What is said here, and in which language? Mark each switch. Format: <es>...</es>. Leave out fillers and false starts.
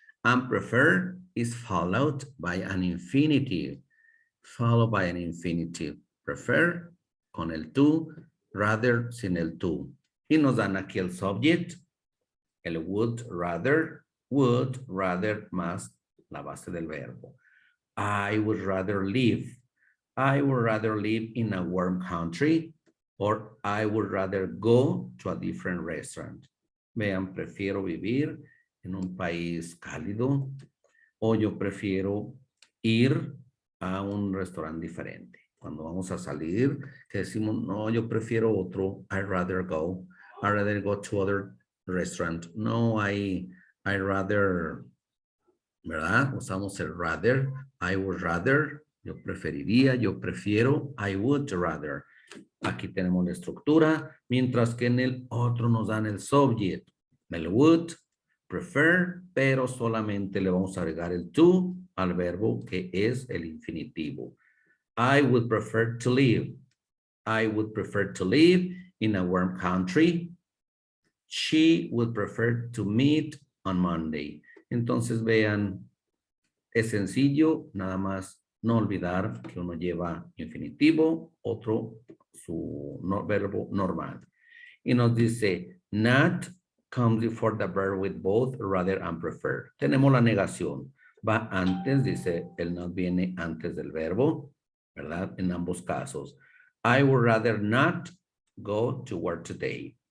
<en>And prefer is followed by an infinitive. Followed by an infinitive.</en> <es>Prefer con el to, rather sin el to. Y nos dan aquí el subject, el would rather más la base del verbo.</es> <en>I would rather live. I would rather live in a warm country, or I would rather go to a different restaurant.</en> <es>Vean, prefiero vivir en un país cálido, o yo prefiero ir a un restaurante diferente. Cuando vamos a salir, que decimos, no, yo prefiero otro,</es> <en>I'd rather go to other restaurant.</en> <es>No,</es> <en>I rather,</en> <es>¿verdad? Usamos el rather,</es> <en>I would rather,</en> <es>yo preferiría, yo prefiero, I would rather. Aquí tenemos la estructura, mientras que en el otro nos dan el subject, el would, prefer, pero solamente le vamos a agregar el to al verbo que es el infinitivo.</es> <en>I would prefer to live. I would prefer to live in a warm country. She would prefer to meet on Monday.</en> <es>Entonces vean, es sencillo, nada más no olvidar que uno lleva infinitivo, otro su verbo normal. Y nos dice,</es> <en>not comes before the verb with both, rather and prefer.</en> <es>Tenemos la negación. Va antes, dice, el not viene antes del verbo, ¿verdad? En ambos casos.</es> <en>I would rather not go to work today.</en>